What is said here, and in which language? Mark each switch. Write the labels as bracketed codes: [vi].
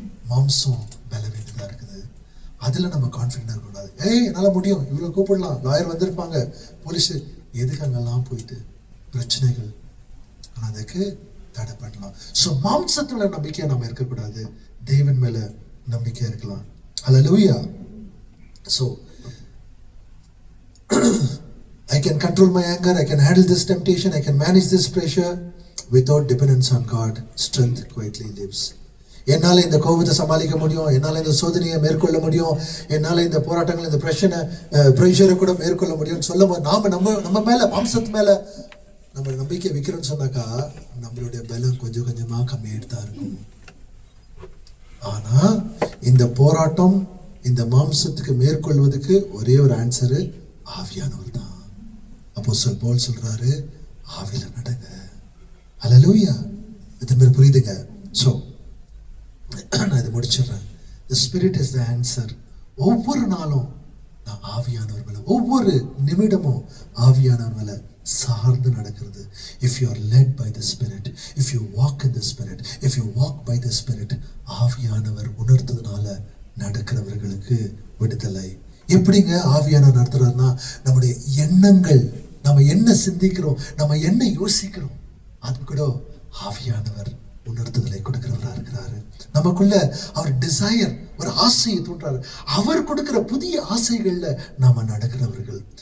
[ta] மாம்சம் பலவீனதாக இருக்குது, அதில் நம்ம கான்ஃபிடென்ட்டாக இருக்கக்கூடாது. என்னால் முடியும், இவ்வளோ கூப்பிடலாம், லாயர் வந்திருப்பாங்க, போலீஸு, எதுக்கு அங்கெல்லாம் போயிட்டு பிரச்சனைகள். ஆனால் அதுக்கு தடை பண்ணலாம். ஸோ மாம்சத்தில் நம்பிக்கையாக நம்ம இருக்கக்கூடாது, தேவன் மேலே நம்பிக்கையாக இருக்கலாம். ஹல்லேலூயா. [en] So I can control my anger, I can handle this temptation, I can manage this pressure. Without dependence on God, strength quietly lives. [ta] என்னால் இந்த கோபத்தை சமாளிக்க முடியும், என்னால் இந்த சோதனையை மேற்கொள்ள முடியும், என்னால் இந்த போராட்டங்கள், இந்த ப்ரெஷரை கூட மேற்கொள்ள முடியும்னு சொல்லும் போது நம்ம மேலே, மாம்சத்து மேலே நம்ம நம்பிக்கை வைக்கிறோன்னு சொன்னாக்கா நம்மளுடைய பலம் கொஞ்சம் கொஞ்சமாக கம்மியாகிட்டு தான் இருக்கும். ஆனால் இந்த போராட்டம், இந்த மாம்சத்துக்கு மேற்கொள்வதுக்கு ஒரே ஒரு ஆன்சரு ஆவியானவர் தான். அப்போஸ்தலன் பவுல் சொல்றாரு, ஆவியில நடங்க. ஹல்லேலூயா. இது மாதிரி புரியுதுங்க? ஸோ நான் இதை முடிச்சிடுறேன். [en] The Spirit is the answer. [ta] ஒவ்வொரு நாளும் நான் ஆவியானவர் மேல, ஒவ்வொரு நிமிடமும் ஆவியானவர் மேல சார்ந்து நடக்கிறது. [en] If you are led by the Spirit, if you walk in the Spirit, if you walk by the Spirit, [ta] ஆவியானவர் உணர்த்ததுனால நடக்கிறவர்களுக்கு விடுதலை. எப்படிங்க ஆவியானவர் நடத்துறாருன்னா, நம்முடைய எண்ணங்கள், நம்ம என்ன சிந்திக்கிறோம், நம்ம என்ன யோசிக்கிறோம், அது கூட ஆவியானவர் உணர்த்துதலை கொடுக்கிறவரா இருக்கிறாரு. நமக்குள்ள அவர் டிசையர், ஒரு ஆசையை தூண்டுறாரு. அவர் கொடுக்கிற புதிய ஆசைகள்ல நாம நடக்கிறவர்கள்.